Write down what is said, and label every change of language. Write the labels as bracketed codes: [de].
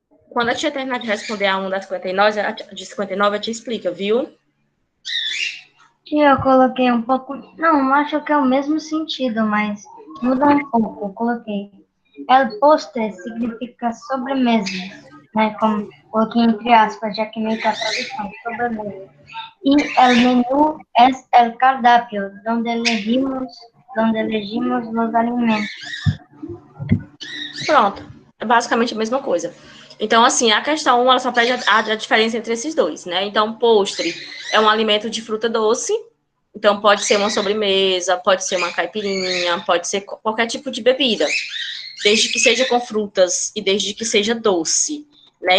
[pt] Quando a tia terminar de responder a 1 das 59, de 59, a tia explica, viu? E eu coloquei um pouco. Não, acho que é o mesmo sentido, mas muda um pouco. Eu coloquei. [es] El postre significa sobremesa, [pt] né? Como coloquei entre aspas, já que meio que a tradução, sobremesa. E [es] el menú es el cardápio, donde elegimos los alimentos. [pt] Pronto. É basicamente a mesma coisa. Então, assim, a questão 1, ela só pede a diferença entre esses dois, né? Então, postre é um alimento de fruta doce. Então, pode ser uma sobremesa, pode ser uma caipirinha, pode ser qualquer tipo de bebida. Desde que seja com frutas e desde que seja doce, né?